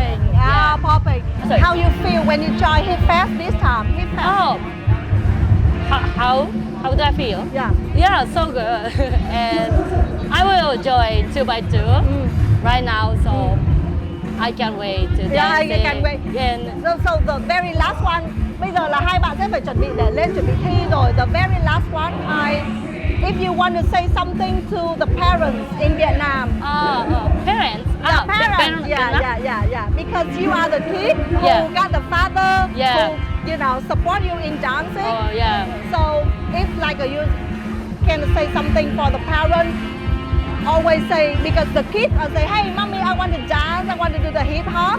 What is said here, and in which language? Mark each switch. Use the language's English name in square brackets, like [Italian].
[English] Popping. So how you feel when you join Hipfest this time? Oh, how do I feel? Yeah, so good. And I will join 2x2 right now, so I can't wait to dance. Yeah, I can't wait. And so the very last one. [Vietnamese] Bây giờ là hai bạn sẽ phải chuẩn bị để lên chuẩn bị thi rồi. [English] The very last one, if you want to say something to the parents in Vietnam. Parents? Parents. Yeah. Because you are the kid who got the father who, you know, support you in dancing. Oh, yeah. So if like you can say something for the parents, always say, because the kids say, hey, mommy, I want to dance, I want to do the hip hop.